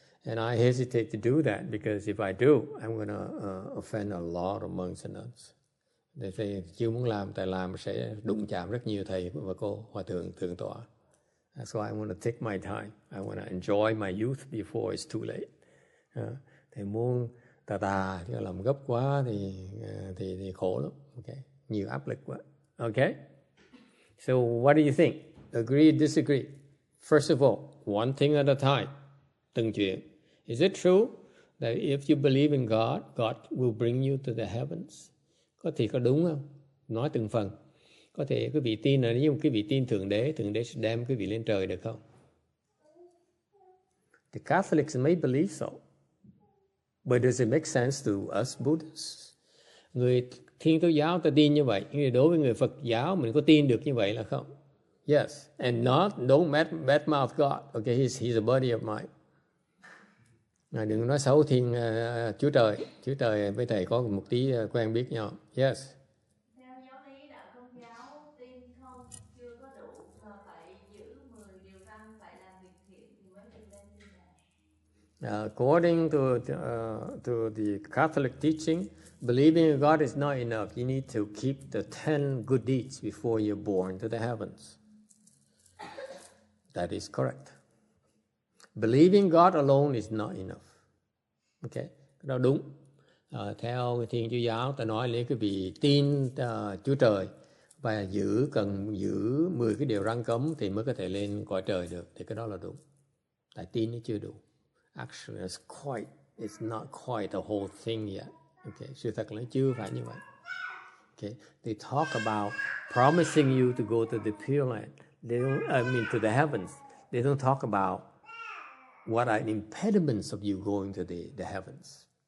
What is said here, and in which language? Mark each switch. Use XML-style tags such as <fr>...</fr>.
<en>And I hesitate to do that because if I do, I'm going to offend a lot of monks and nuns.</en> <vi>Thầy chưa muốn làm, tại làm sẽ đụng chạm rất nhiều thầy và cô hòa thượng thượng tọa.</vi> <en>That's why I want to take my time. I want to enjoy my youth before it's too late.</en> <vi>Thầy muốn chứ làm gấp quá thì khổ lắm. Okay, nhiều áp lực quá.</vi> <en>Okay, so what do you think? Agree, disagree? First of all, one thing at a time.</en> <vi>Từng chuyện.</vi> <en>Is it true that if you believe in God, God will bring you to the heavens?</en> <vi>Có đúng không? Nói từng phần. Có thể quý vị tin là nếu quý vị tin Thượng Đế sẽ đem quý vị lên trời được không?</vi> <en>The Catholics may believe so. But does it make sense to us Buddhists?</en> <vi>Người Thiên Chúa giáo ta tin như vậy, nhưng đối với người Phật giáo mình có tin được như vậy là không?</vi> <en>Yes, and don't badmouth God. Okay, he's a buddy of mine.</en> <vi>Đừng nói xấu Chúa Trời với thầy có một tí quen biết nhau.</vi> <en>Yes.</en> <vi>Theo giáo lý đạo Công giáo, tin không chưa có đủ mà phải giữ 10 điều răn, phải làm việc thiện thì mới được lên thiên đàng.</vi> <en>According to the Catholic teaching, believing in God is not enough. You need to keep the 10 good deeds before you're born to the heavens. That is correct. Believing God alone is not enough.</en> <vi>Okay, đó đúng. Theo Thiên Chúa giáo ta nói nếu quý vị tin Chúa Trời và cần giữ 10 cái điều răn cấm thì mới có thể lên cõi trời được, thì cái đó là đúng. Tại tin nó chưa đủ.</vi> <en>Actually, it's not quite the whole thing yet.</en> <vi>Okay, sự thật là chưa phải như vậy.</vi> <en>Okay, they talk about promising you to go to the Pure Land. To the heavens. They don't talk about what are the impediments of you going to the heavens.</en>